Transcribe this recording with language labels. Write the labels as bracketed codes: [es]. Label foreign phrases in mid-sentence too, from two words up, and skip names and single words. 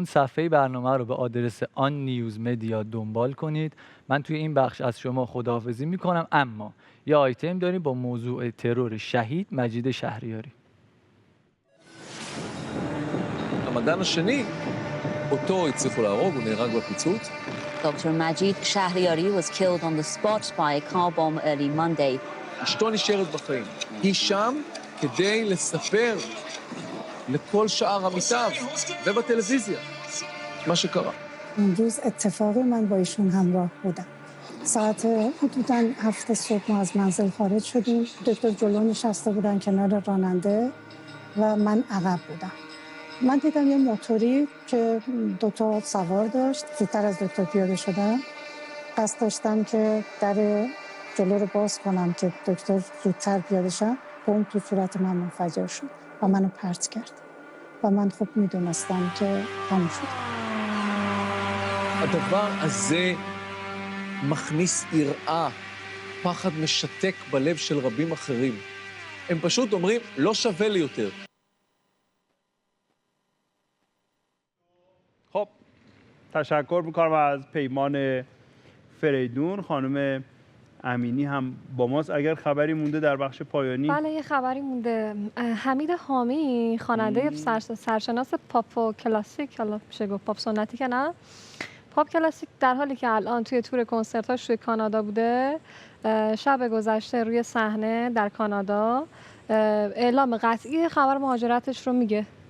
[fa] صفحه برنامه رو به آدرس آن نیوز مدیا دنبال کنید. من توی این بخش از شما خداحافظی میکنم، اما یه آیتم داریم با موضوع ترور شهید مجید شهریاری. [he] המדען השני, אותו הצליחו להרוג, הוא נהרג בפיצוץ. [en] Dr. Majid Shahriari was killed on the spot by a car bomb early Monday. [he] אשתו נשארת בחיים. היא שם כדי לספר לכל שאר עמיתיו ובטלוויזיה מה שקרה. [fa] امروز اتفاقی من با ایشون همراه بودم. ساعت حدوداً 7 صبح ما از منزل خارج شدیم. دکتر جلو نشسته بودن کنار راننده و من عقب بودم. من دیدم یه موتوری که دو سوار داشت. زودتر از دکتر پیاده شدم. قصد داشتم که در جلو رو باز کنم که دکتر زودتر پیاده شه. بمب تو صورت من منفجر شد و منو پرت کرد. و من خب میدونستم که تموم شد. [he] הדבר הזה מכניס יראה, פחד משתק בלב של רבים אחרים. הם פשוט אומרים, לא שווה לי יותר. [fa] خب تشکر میکنم از پیمان فریدون. خانم امینی هم با ماست. اگر خبری مونده در بخش پایانی؟ بله یه خبری مونده. حمید حامی خواننده سرشناس پاپ کلاسیک، حالا میشه گفت پاپ سنتی که نه، پاپ کلاسیک، در حالی که الان توی تور کنسرتاش توی کانادا بوده، شب گذشته روی صحنه در کانادا اعلام قطعی خبر مهاجرتش رو میگه.